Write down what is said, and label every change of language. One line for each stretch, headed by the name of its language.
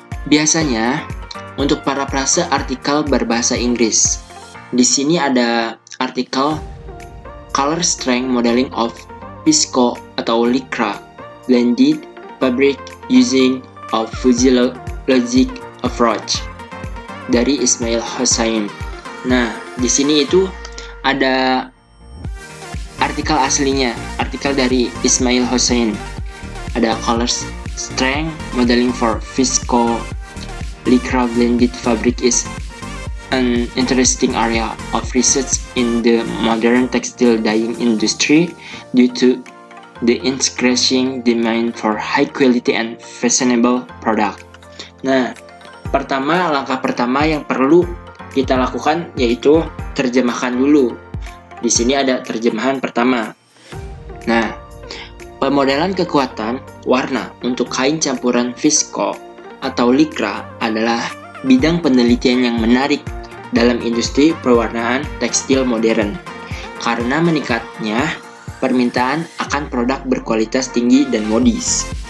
Indonesian: Biasanya, untuk parafrase artikel berbahasa Inggris, di sini ada artikel Color Strength Modeling of Visco atau Lycra Blended
English: fabric using a physiologic approach dari Ismail Hossain.
Indonesian: Nah, di sini itu ada artikel aslinya, artikel dari Ismail Hossain.
English: Ada color strength modeling for visco lycra blended fabric is an interesting area of research in the modern textile dyeing industry due to the increasing demand for high quality and fashionable product.
Indonesian: Nah, langkah pertama yang perlu kita lakukan yaitu terjemahkan dulu. Di sini ada terjemahan pertama. Nah, pemodelan kekuatan warna untuk kain campuran visco atau lycra adalah bidang penelitian yang menarik dalam industri pewarnaan tekstil modern karena meningkatnya permintaan akan produk berkualitas tinggi dan modis.